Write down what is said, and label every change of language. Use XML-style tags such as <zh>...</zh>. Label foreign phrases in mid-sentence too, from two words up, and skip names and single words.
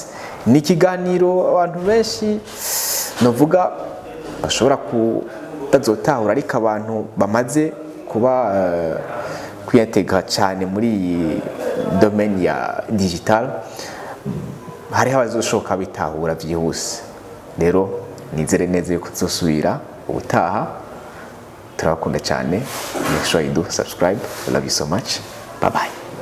<rn>Ni ikiganiro abantu benshi novuga bashobora kutazotahura, ariko abantu bamaze kuba kwiyatega cyane muri iyi domaine ya digital hariho abazoshoka bitahura byihuse. Rero nizere neza yuko tuzosubira ubutaha. Turabakunda cyane.</rn> <en>Make sure you do subscribe. I love you so much. Bye bye.</en>